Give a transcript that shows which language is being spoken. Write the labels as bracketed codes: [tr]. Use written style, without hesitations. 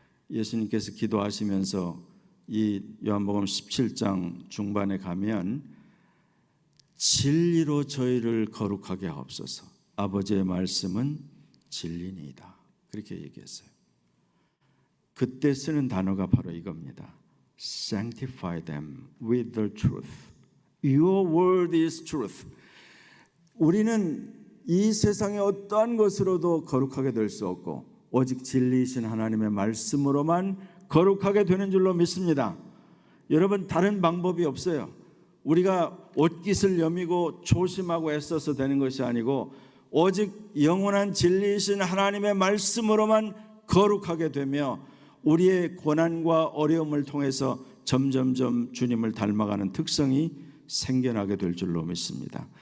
[ko] 예수님께서 기도하시면서 이 요한복음 17장 중반에 가면 진리로 저희를 거룩하게 하옵소서. 아버지의 말씀은 진리니이다. 그렇게 얘기했어요. 그때 쓰는 단어가 바로 이겁니다. [en] Sanctify them with the truth. Your word is truth. [ko] 우리는 이 세상의 어떠한 것으로도 거룩하게 될 수 없고 오직 진리이신 하나님의 말씀으로만 거룩하게 되는 줄로 믿습니다. 여러분, 다른 방법이 없어요. 우리가 옷깃을 여미고 조심하고 애써서 되는 것이 아니고 오직 영원한 진리이신 하나님의 말씀으로만 거룩하게 되며 우리의 고난과 어려움을 통해서 점점점 주님을 닮아가는 특성이 생겨나게 될 줄로 믿습니다.